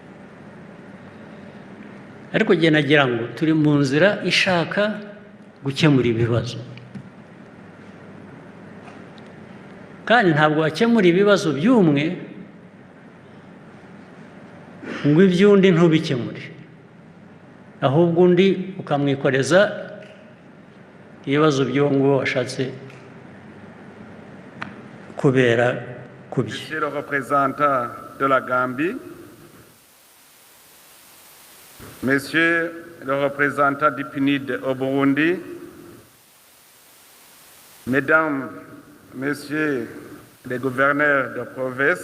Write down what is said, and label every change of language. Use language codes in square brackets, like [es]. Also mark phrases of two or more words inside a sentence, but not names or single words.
[rw] Ariko njye nagira ngo turi mu nzira ishaka gukemura ibibazo, kandi ntabwo wakemura ibibazo by'umwe ngo iby'undi ntubikemure, ahubwo undi ukamwikoreza ibibazo by'uwo nguwo washatse kubera ku bye. [fr] Monsieur le représentant de la Gambie, Messieurs le représentant du PNUD au Burundi, Mesdames, Messieurs les gouverneurs de province